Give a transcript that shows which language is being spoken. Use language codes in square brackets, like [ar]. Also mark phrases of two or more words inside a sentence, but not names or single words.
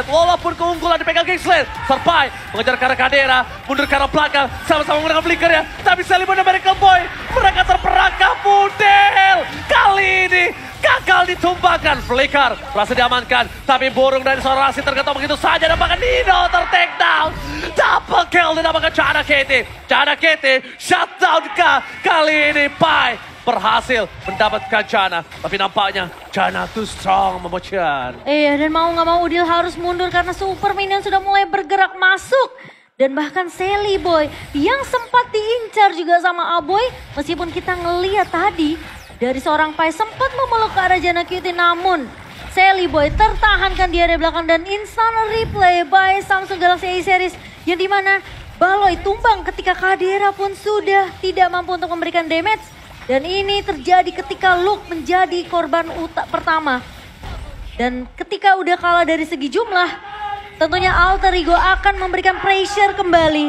[id] Walaupun keunggulan dipegang Geekslate, Serpai mengejar ke arah Kadera, mundur ke arah belakang, sama-sama menggunakan flicker ya. Tapi Sally Boy dan Miracle Boy, mereka terperangkap model. Kali ini gagal ditumbangkan. Flicker berhasil diamankan. Tapi burung dari seorang Rasi tergetok begitu saja. Dapatkan Nino ter-take down. [en] Double kill [id] didapatkan Janna Cutie. Janna Cutie shutdown kali ini Pai berhasil mendapatkan Janna. Tapi nampaknya Janna [en] too strong [id] memecah. Iya, dan mau nggak mau Udil harus mundur karena Super Minion sudah mulai bergerak masuk. Dan bahkan Sally Boy yang sempat diincar juga sama Aboy. Meskipun kita ngeliat tadi dari seorang Pai sempat memeluk ke arah Janna Cutie, namun Sally Boy tertahankan di area belakang dan [en] instant replay by Samsung Galaxy A series [id] yang dimana Baloy tumbang ketika Kadera pun sudah tidak mampu untuk memberikan damage. Dan ini terjadi ketika Luke menjadi korban pertama. Dan ketika udah kalah dari segi jumlah, tentunya Alter Ego akan memberikan pressure kembali.